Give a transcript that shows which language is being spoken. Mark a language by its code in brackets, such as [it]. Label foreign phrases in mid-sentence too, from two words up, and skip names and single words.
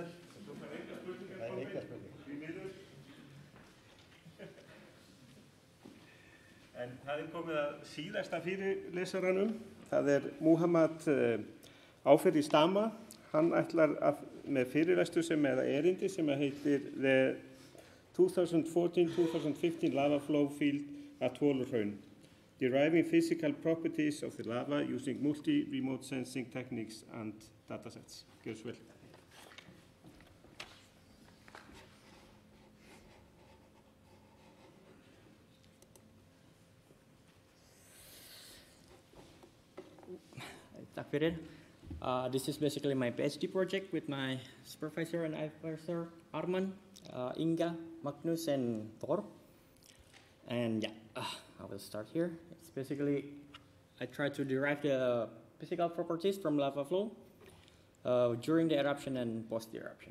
[is] Það er engar spurningar. En það er komið að síðasta fyrirlesaranum. Það er Muhammad Áferri Stama. Hann ætlar með fyrirlestur sem erindi sem heitir The 2014-2015 Lava Flow Field at Hvalárhraun, Deriving Physical Properties of the Lava Using Multi-Remote Sensing Techniques and Datasets. Gjörðu svo vel. Takk fyrir. [en] This is basically my PhD project with my supervisor and advisor, Arman, Inga, Magnus, and Thor. And yeah, I will start here. It's basically, I try to derive the physical properties from lava flow during the eruption and post-eruption.